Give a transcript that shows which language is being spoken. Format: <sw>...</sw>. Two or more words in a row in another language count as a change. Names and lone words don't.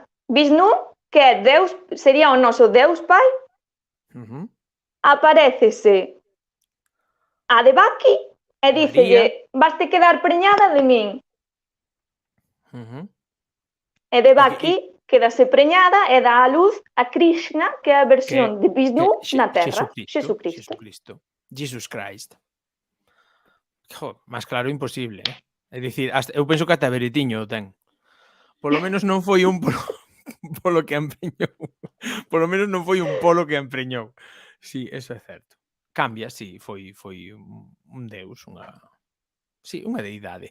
<gl>Vishnu, que é Deus, sería o noso Deus Pai, aparécese a Devaki e dícelle, vaste quedar preñada de min. E Devaki quedase preñada e dá a luz a Krishna, que é a versión de Vishnu na Terra. Jesucristo. Jesus Christ. Máis claro imposible, É dicir, eu penso que ata Beretiño o ten. Polo menos non foi un polo que empreñou. Polo menos non foi un polo que empreñou. Sí, eso é certo. Cambia, sí, foi un deus, unha deidade.</gl>